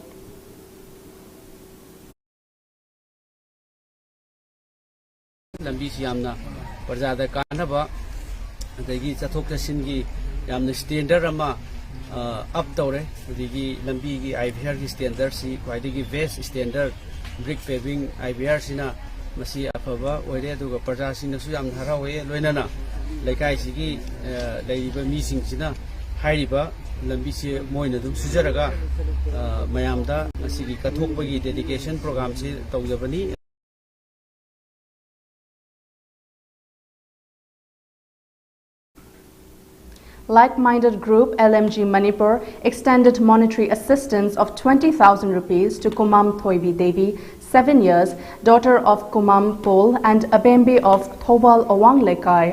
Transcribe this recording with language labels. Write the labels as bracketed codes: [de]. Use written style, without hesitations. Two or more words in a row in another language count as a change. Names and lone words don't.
[mni] Parjada kanaba adagi chathok chasingi yamna standard ama up tawre adigi lambi gi IVR gi standard si kwaidagi [en] best standard brick paving [mni] IVR sina masi afaba oire aduga parja sina su yam harawe loinana laikai sigi leiba mi sing sina hairiba lambi se moina dum sujaraga mayamda masigi kathokbagi dedication program si tawjabani. [en] Like-minded group LMG Manipur extended monetary assistance of 20,000 rupees to Kumam Thoibi Devi, 7 years, daughter of Kumam Pol and Abembe of Thobal Awang Lekai.